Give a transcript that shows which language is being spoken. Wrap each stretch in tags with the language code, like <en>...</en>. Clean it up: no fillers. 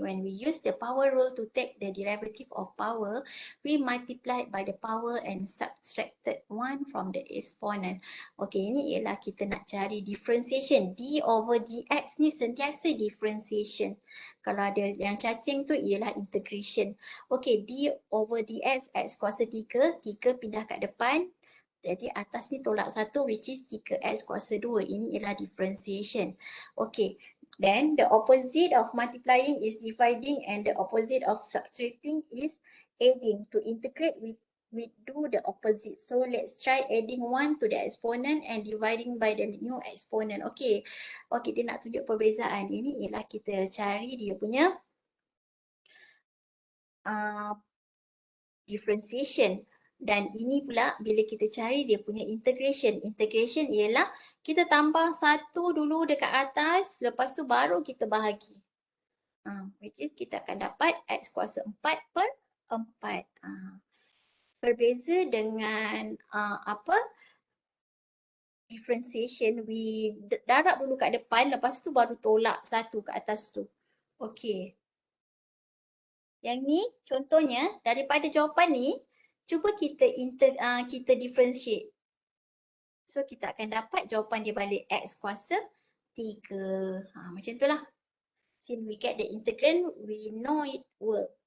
<en>When we use the power rule to take the derivative of power, we multiplied by the power and subtracted 1 from the exponent.</en> <ms>Okay, ini ialah kita nak cari differentiation. D over dx ni sentiasa differentiation. Kalau ada yang cacing tu ialah integration. Okay, D over dx x kuasa 3, 3 pindah kat depan. Jadi atas ni tolak 1</ms> <en>which is</en> <ms>3x kuasa 2. Ini ialah differentiation. Okay.</ms> <en>Then the opposite of multiplying is dividing and the opposite of subtracting is adding. To integrate we do the opposite. So let's try adding 1 to the exponent and dividing by the new exponent.</en> <ms>Okay. Okay, dia nak tunjuk perbezaan. Ini ialah kita cari dia punya differentiation. Dan ini pula bila kita cari dia punya integration. Integration ialah kita tambah 1 dulu dekat atas, lepas tu baru kita bahagi.</ms> <en>Which is</en> <ms>kita akan dapat x kuasa 4 per 4. Berbeza dengan differentiation,</ms> <en>we</en> <ms>darab dulu kat depan, lepas tu baru tolak 1 kat atas tu. Okey. Yang ni contohnya daripada jawapan ni, cuba kita differentiate. So kita akan dapat jawapan dia balik x kuasa 3. Macam itulah.</ms> <en>Since we get the integrand, we know it work.</en>